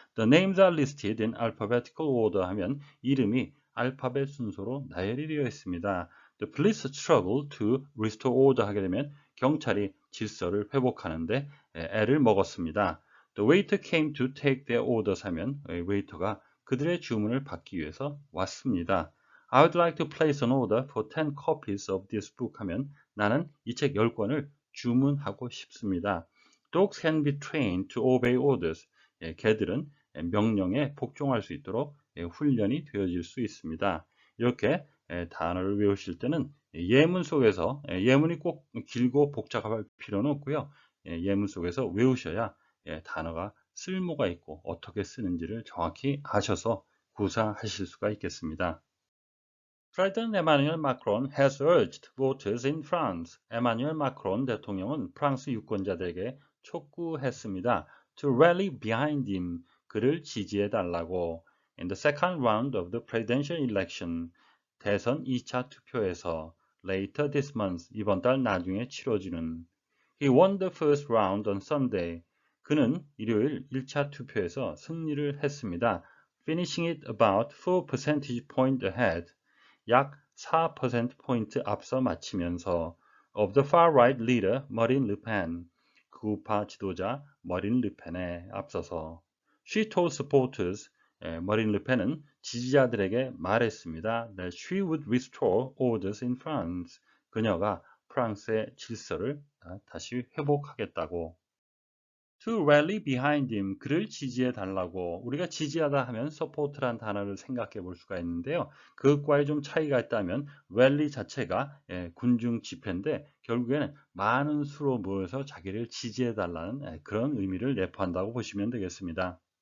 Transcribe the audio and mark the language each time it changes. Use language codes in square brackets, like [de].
[en] The names are listed in alphabetical order [ko] 하면 이름이 알파벳 순서로 나열이 되어 있습니다. [en] The police struggle to restore order [ko] 하게 되면 경찰이 질서를 회복하는데 애를 먹었습니다. [en] The waiter came to take their orders [ko] 하면 웨이터가 그들의 주문을 받기 위해서 왔습니다. [en] I would like to place an order for 10 copies of this book [ko] 하면 나는 이 책 10권을 주문하고 싶습니다. [en] Dogs can be trained to obey orders. [ko] 개들은 명령에 복종할 수 있도록 훈련이 되어질 수 있습니다. 이렇게 단어를 외우실 때는 예문 속에서 예문이 꼭 길고 복잡할 필요는 없고요. 예문 속에서 외우셔야 단어가 쓸모가 있고 어떻게 쓰는지를 정확히 아셔서 구사하실 수가 있겠습니다. [en] President Emmanuel Macron has urged voters in France. [ko] 에마뉴엘 마크론 대통령은 프랑스 유권자들에게 촉구했습니다. [en] To rally behind him. [ko] 그를 지지해 달라고. [en] In the second round of the presidential election. [ko] 대선 2차 투표에서 [en] later this month. [ko] 이번 달 나중에 치러지는. [en] He won the first round on Sunday. [ko] 그는 일요일 1차 투표에서 승리를 했습니다. [en] Finishing it about 4 percentage point ahead. [ko] 약 4%포인트 앞서 마치면서 [en] of the far-right leader Marine Le Pen. [ko] 극우파 지도자 머린 르펜에 앞서서 [en] She told supporters. [ko] 머린 르펜은 지지자들에게 말했습니다. [en] That she would restore orders in France. [ko] 그녀가 프랑스의 질서를 다시 회복하겠다고. [en] To rally behind him, [ko] 그를 지지해 달라고. 우리가 지지하다 하면 support란 단어를 생각해 볼 수가 있는데요. 그것과의 좀 차이가 있다면 rally 자체가 군중 집회인데 결국에는 많은 수로 모여서 자기를 지지해 달라는 그런 의미를 내포한다고 보시면 되겠습니다.